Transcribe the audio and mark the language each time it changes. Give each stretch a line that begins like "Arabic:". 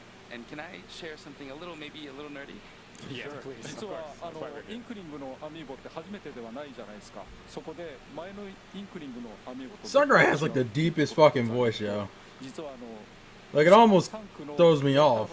English: And can I share something maybe a little nerdy? Yeah, please.
Japanese: 実はインクリングのアミーボって初めてではないじゃないですか。そこで前のインクリングのアミーボと
English: Sakura has like the deepest fucking voice, yo.
Japanese: 実は
English: Like it almost throws me off.